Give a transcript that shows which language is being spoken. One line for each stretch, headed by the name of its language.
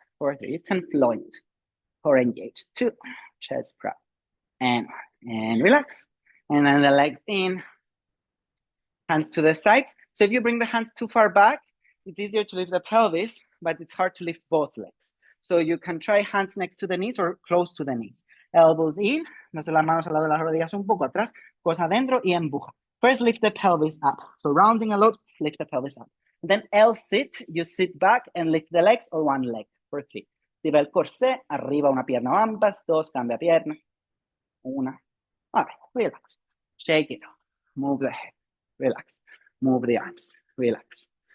English: 4, 3, you can flow it. Core engaged. 2, chest press. And relax. And then the legs in, hands to the sides. So if you bring the hands too far back, it's easier to lift the pelvis, but it's hard to lift both legs. So you can try hands next to the knees or close to the knees. Elbows in,
Spanish: las manos al lado de las rodillas un poco atrás, cosas adentro y empuja.
English: First, lift the pelvis up. So rounding a lot, lift the pelvis up. Then L sit, you sit back and lift the legs or one leg for 3.
Spanish: Tira el corsé, arriba una pierna o ambas, 2, cambia pierna,
English: 1. All right, relax. Shake it off. Move the head. Relax. Move the arms. Relax.